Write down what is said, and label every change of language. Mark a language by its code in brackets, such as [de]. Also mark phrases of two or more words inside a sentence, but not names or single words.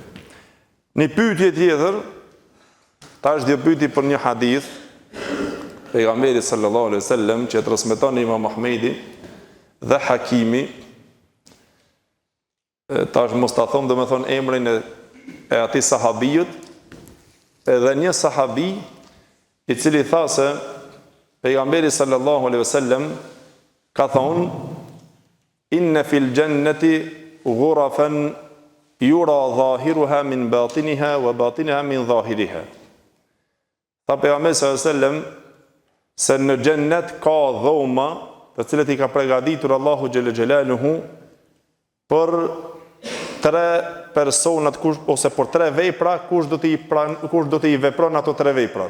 [sq] Një pyetje tjetër, tash dhe pyetje për një hadith, pejgamberi [ar] صلى الله عليه وسلم [sq] që transmeton Imam Ahmedi dhe Hakimi, tash mos ta them domethënë emrin e atij sahabijut, edhe një sahabi i cili tha se pejgamberi [ar] صلى الله عليه وسلم [sq] ka thonë [ar] إن في الجنة غرفا يرى ظاهرها من باطنها وباطنها من ظاهرها. [sq] Tha pejgamberi [ar] صلى الله عليه وسلم [sq] se në xhennet ka dhoma të cilat i ka përgatitur Allahu [ar] جل جلاله [sq] për 3 personat ose për 3 vepra kush do të i vepron ato 3 veprat.